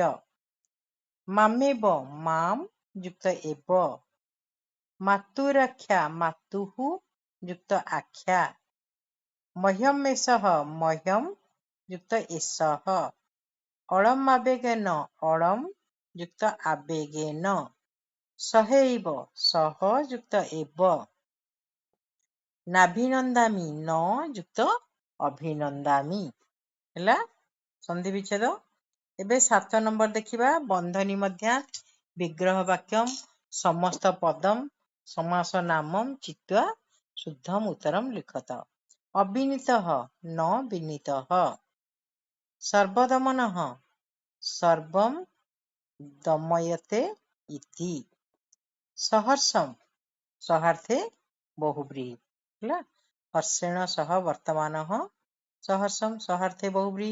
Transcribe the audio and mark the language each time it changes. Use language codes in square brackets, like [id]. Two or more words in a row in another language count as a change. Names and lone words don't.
[sa] मामेव माम युक्त एव मातुराख्या मातुः युक्त आख्या मह्यमेषः मह्यम युक्त एषः अळमावेगेन अळम युक्त आवेगेन सहैव सह युक्त एव नाभिनन्दामि न युक्त अभिनन्दामि ହେଲା संधि विच्छेद। [or] ଏବେ 7 ନମ୍ବର ଦେଖିବା [sa] बंधनी मध्या विग्रह वाक्यम समस्त पदम समास नामम चित्वा शुद्धम उत्तरम लिखत अविनीतः न विनीतः सर्वदमनः सर्वं दमयते इति सहर्षम सहार्थे बहुब्रीहि ହେଲା हर्षेण सह वर्तमानः सहर्षम सहार्थे बहुब्रीहि।